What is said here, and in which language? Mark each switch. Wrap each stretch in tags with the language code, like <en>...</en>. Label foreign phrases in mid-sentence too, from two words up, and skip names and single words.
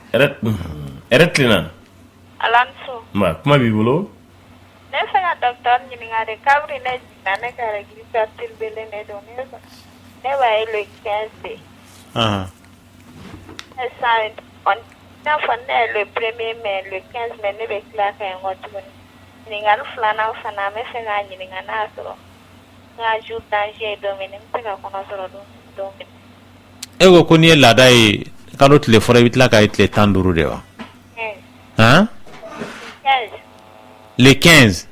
<bm>yɛrɛ tilenna Alanso. ma kuma b'i bolo Ne fɛ ka docteur ɲininka de kabiri ne jiginna ne ka règle bele ne don ne b'a ye le 15 de. Sisan n'a fɔ ne ye</bm> <fr>le 1er mai le 15 mai</fr> <bm>ne bɛ tila ka yen kɔ tuguni ɲininkali filanan fana an bɛ fɛ k'a ɲininka n'a y'a sɔrɔ n ka</bm> <fr>jour danger</fr> <bm>ye don min n bɛ se ka kɔnɔ sɔrɔ don min. E ko n'i ye laada ye kalo tile fɔlɔ i bɛ tila ka ye tile 15 de wa? Le 15.</bm>